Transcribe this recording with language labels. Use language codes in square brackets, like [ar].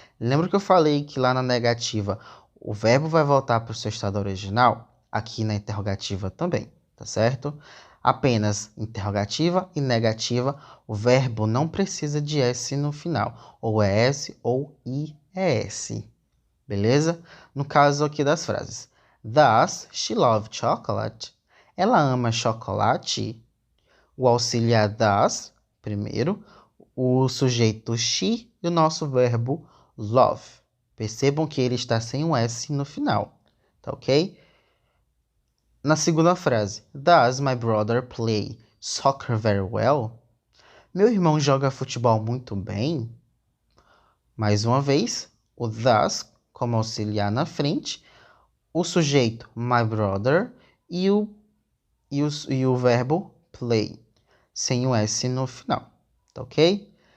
[pt] Lembra que eu falei que lá na negativa o verbo vai voltar para o seu estado original? Aqui na interrogativa também, tá certo? Apenas interrogativa e negativa, o verbo não precisa de S no final, ou é S ou IES, beleza? No caso aqui das frases. [en] Does she love chocolate? [pt] Ela ama chocolate? O auxiliar does, primeiro, o sujeito she e o nosso verbo love. Percebam que ele está sem um S no final, tá ok? Na segunda frase, [en] does my brother play soccer very well? [pt] Meu irmão joga futebol muito bem? Mais uma vez, o does como auxiliar na frente, o sujeito [en] my brother [pt] e o verbo play, sem o S no final, tá ok?